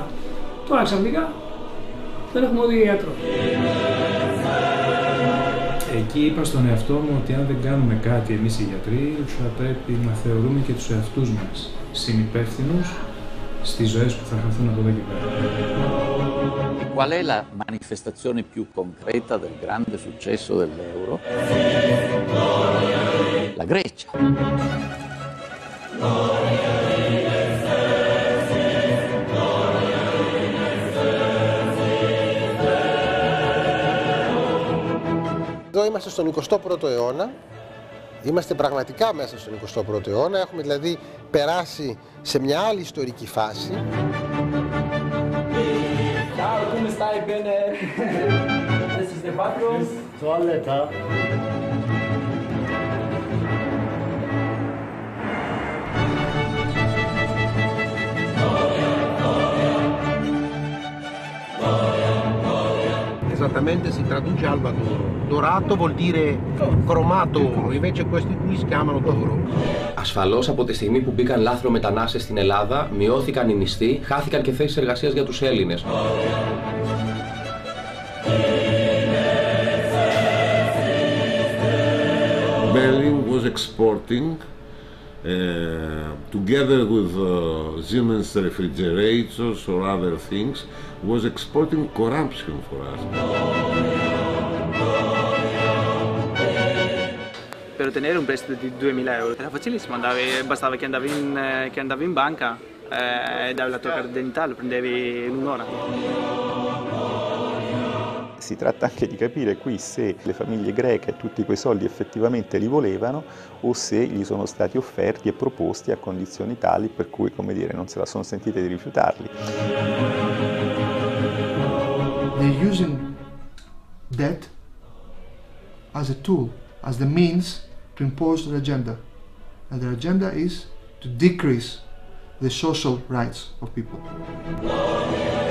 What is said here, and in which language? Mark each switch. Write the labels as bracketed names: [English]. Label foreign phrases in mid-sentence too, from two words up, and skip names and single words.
[Greek] Τώρα ξαφνικά δεν έχουμε δει ιατρό. Εκεί είπα στον εαυτό μου ότι αν δεν κάνουμε κάτι εμείς οι γιατροί θα πρέπει να θεωρούμε και τους εαυτούς μας συνυπεύθυνους στις ζωές που θα χαθούν από εδώ και πέρα. [Italian] Qual è la manifestazione più concreta del grande successo dell'euro? La Grecia. [Greek] Εδώ είμαστε στον 21ο αιώνα, είμαστε πραγματικά μέσα στον 21ο αιώνα, έχουμε δηλαδή περάσει σε μια άλλη ιστορική φάση. [Italian] Ciao, come stai? Bene? [English] This is the bathroom. Toilet. [Italian] Esattamente si traduce alba d'oro. Dorato vuol dire cromato oro, invece questi qui si chiamano d'oro. [Greek] Ασφαλώς από τη στιγμή που μπήκαν λάθρομετανάστες στην Ελλάδα, μειώθηκαν οι μισθοί, χάθηκαν και θέσεις εργασίας για τους Έλληνες. [English] Berlin was exporting, together with Siemens refrigerators or other things, was exporting corruption for us. [Italian] Per ottenere un prestito di 2.000 euro era facilissimo, bastava che andavi in banca e davi la tua carta d'identità, lo prendevi in un'ora. Si tratta anche di capire qui se le famiglie greche tutti quei soldi effettivamente li volevano o se gli sono stati offerti e proposti a condizioni tali per cui, come dire, non se la sono sentite di rifiutarli. [English] They're using debt as a tool, as the means to impose their agenda. And their agenda is to decrease the social rights of people.